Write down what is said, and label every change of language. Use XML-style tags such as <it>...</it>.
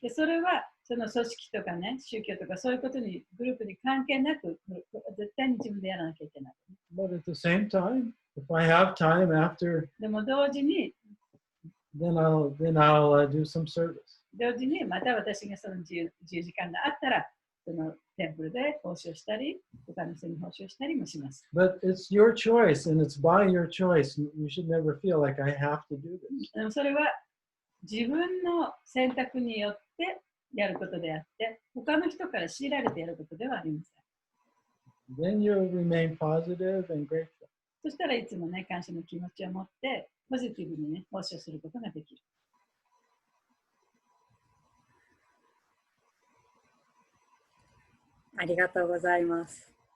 <ja>で、それはその組織とかね、宗教とかそういうことに、グループに関係なく、絶対に自分でやらなきゃいけない。</ja> <en>But at the same time, if I have time after,</en> <ja>でも同時に、</ja> <en>then I'll do some service.</en> <ja>また私がその自由時間があったら、そのテンプルで奉仕をしたり、他の人に奉仕をしたりもします。</ja> <en>But it's your choice and it's by your choice. You should never feel like I have to do this.</en> <ja>でもそれは自分の選択によってやることであって、他の人から強いられてやることではありません。</ja> <en>Then you'll remain positive and grateful.</en> <ja>そしたらいつもね、感謝の気持ちを持って、ポジティブにね、奉仕をすることができる。ありがとうございます。</ja>